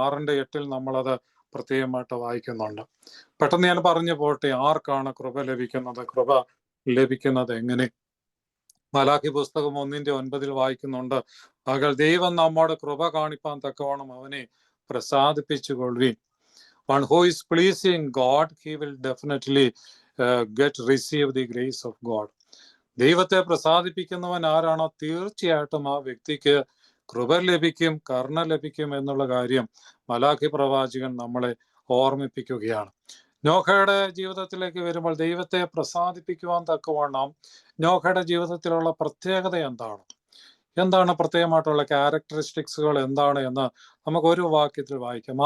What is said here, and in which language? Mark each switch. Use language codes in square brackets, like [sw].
[ml] 6:8 നമ്മളത് പ്രത്യേകമായിട്ട് വായിക്കുന്നുണ്ട്. പെട്ടെന്ന് ഞാൻ പറഞ്ഞു പോട്ടെ, ആർക്കാണ് കൃപ ലഭിക്കുന്നത്? കൃപ ലഭിക്കുന്നത് എങ്ങനെ? മലാഖി പുസ്തകം 1:9 വായിക്കുന്നുണ്ട്, പകൽ ദൈവം നമ്മോട് കൃപ കാണിപ്പാൻ തക്കവണ്ണം അവനെ പ്രസാദിപ്പിച്ചുകൊള്ളുവിൻ. [en] One who is pleasing God, he will definitely receive the grace of God. [ml] ദൈവത്തെ പ്രസാദിപ്പിക്കുന്നവൻ ആരാണോ തീർച്ചയായിട്ടും ആ വ്യക്തിക്ക് കൃപ ലഭിക്കും, കരുണ ലഭിക്കും എന്നുള്ള കാര്യം മലാഖി പ്രവാചകൻ നമ്മളെ ഓർമ്മിപ്പിക്കുകയാണ്. നോഹയുടെ ജീവിതത്തിലേക്ക് വരുമ്പോൾ ദൈവത്തെ പ്രസാദിപ്പിക്കുവാൻ തക്കവണ്ണം നോഹയുടെ ജീവിതത്തിലുള്ള പ്രത്യേകത എന്താണ് പ്രത്യേകമായിട്ടുള്ള ക്യാരക്ടറിസ്റ്റിക്സുകൾ എന്താണ് എന്ന് നമുക്ക് ഒരു വാക്യത്തിൽ വായിക്കാം.